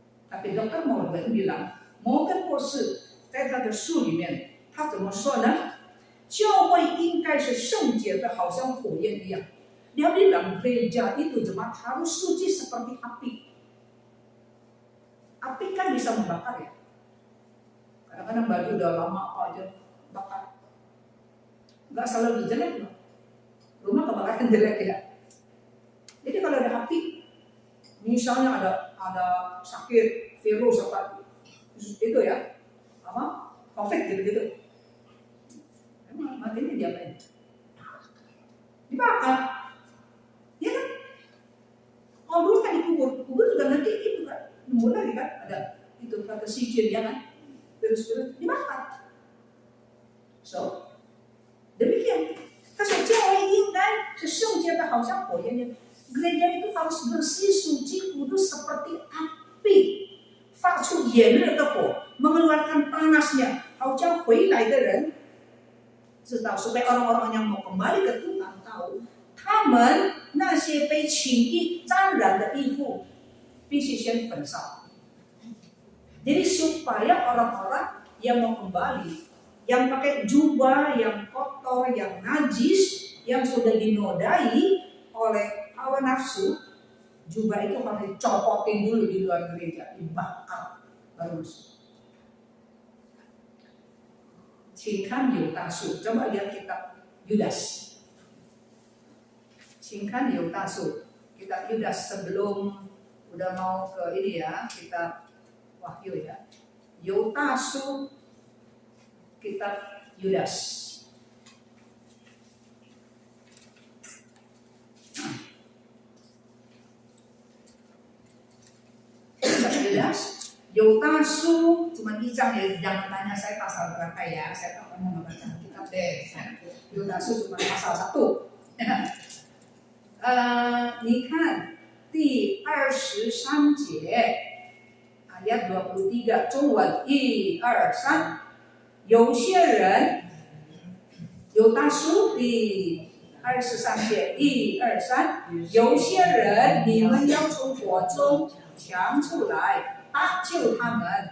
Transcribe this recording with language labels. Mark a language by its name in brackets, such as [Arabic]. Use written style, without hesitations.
[Indonesian] Tapi dokter Morgan bilang， [Chinese] Morgan 博士在他的书里面，他怎么说呢？教会应该是圣洁的，好像火焰一样。 [Indonesian] Dia bilang gereja itu jemaat harus suci seperti api. Api kan bisa membakar ya. Kadang-kadang baju udah lama apa aja bakar. Enggak selalu jelek loh. Rumah kebakaran jelek ya. Jadi kalau ada api, misalnya ada sakit virus apa itu ya, apa COVID gitu-gitu. Emang matinya diapain? Dibakar. Ya kan? Kalau dulu kan dikubur juga nanti itu kan, nunggu lagi kan, ada itu kata sijil ya kan, terus dibakar. So, demikian. [Chinese] Kata教会应该是圣洁的，好像火焰一样。 [Indonesian] Gereja itu harus bersih, suci, kudus seperti api, [Chinese] 发出炎热的火， [Indonesian] mengeluarkan panasnya， [Chinese] 好叫回来的人知道， [Indonesian] supaya orang-orang yang mau kembali ke Tuhan tahu。 [Chinese] 他们那些被情欲沾染的衣服必须先焚烧。 [Indonesian] Jadi supaya orang-orang yang mau kembali, yang pakai jubah yang kotor, yang najis, yang sudah dinodai oleh hawa nafsu, jubah itu harus dicopotin dulu di luar gereja, dibakar baru masuk. [Chinese] 请看犹大书, [Indonesian] coba lihat kitab Yudas. [Chinese] 请看犹大书, [Indonesian] kitab Yudas sebelum udah mau ke ini ya, kitab Wahyu ya. 犹大书 kitab Yudas. Kitab Yudas, 犹大书 cuma 1 章ya, jangan tanya saya pasal berapa ya, saya tak pernah membaca kitab deh. 犹大书 cuma pasal 1. [Chinese] 你看第23节 [Indonesian] ayat 23 [Chinese] 中文1、2、3， 有些人，犹大书第23节1、2、3， 有些人你们要从火中抢出来，搭救他们；